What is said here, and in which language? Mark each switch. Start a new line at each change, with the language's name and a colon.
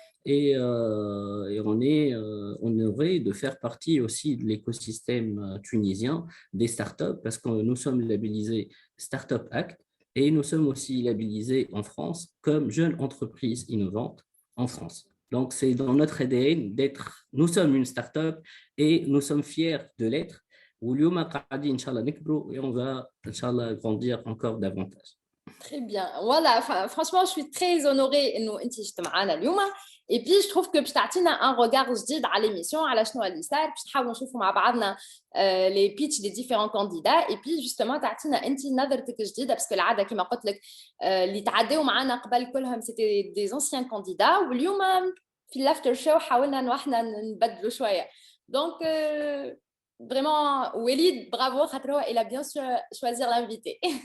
French: Et on est honoré de faire partie aussi de l'écosystème tunisien des startups parce que nous sommes labellisés Startup Act et nous sommes aussi labellisés en France comme jeune entreprise innovante en France. Donc, c'est dans notre ADN d'être, nous sommes une startup et nous sommes fiers de l'être.
Arabic: واليوم قاعدين ان شاء الله نكبروا
French: et on va
Arabic: ان شاء الله
French: grandir encore davantage. Très bien. Voilà, franchement, je suis très honorée
Arabic: انه انت جيت معنا اليوم.
French: Et puis je trouve que
Arabic: باش تعطينا
French: un regard
Arabic: جديد على l'émission على شنو اللي صار باش نحاولوا نشوفوا مع بعضنا
French: les pitch des différents candidats et puis justement
Arabic: تعطينا انت نظرتك الجديده باسكو العاده كما قلت لك اللي تعداو معنا قبل كلهم
French: c'était des anciens candidats
Arabic: واليوم في الافتر شو حاولنا انه احنا نبدلوا شويه.
French: Donc vraiment, Walid, bravo, il a bien su choisir l'invité.